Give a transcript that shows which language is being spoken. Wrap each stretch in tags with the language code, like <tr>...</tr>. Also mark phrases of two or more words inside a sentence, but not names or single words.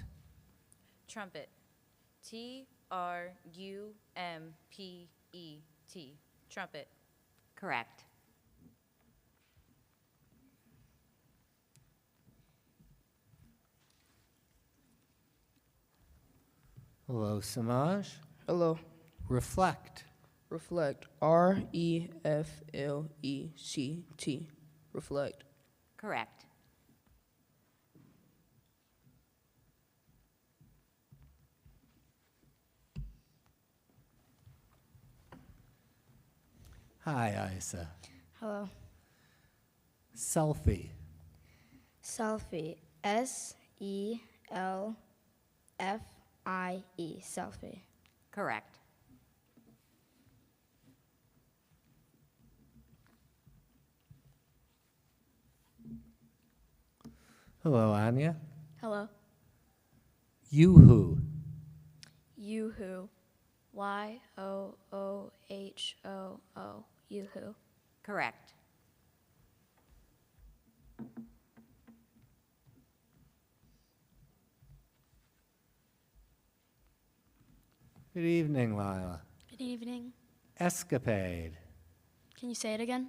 <en>Trumpet. T-R-U-M-P-E-T. Trumpet. Correct. Hello, Samaj. Hello. Reflect. Reflect. R-E-F-L-E-C-T. Reflect. Correct. Hi, Isa. Hello. Selfie. Selfie. S-E-L-F-I-E. Selfie. Correct. Hello, Anya. Hello. Yoo-hoo. Yoo-hoo. Y-O-O-H-O-O. Yoo-hoo. Correct. Good evening, Lila. Good evening. Escapade. Can you say it again?</en>